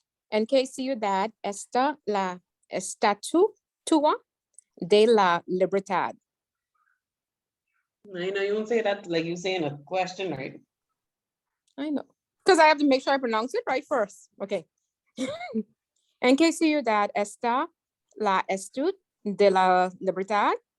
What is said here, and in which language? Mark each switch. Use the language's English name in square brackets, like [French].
[Spanish] En qué ciudad está la estatua de la libertad? [English] I know you won't say that like you saying a question, right? I know. Because I have to make sure I pronounce it right first. Okay. [Spanish] En qué ciudad está la estatua de la libertad?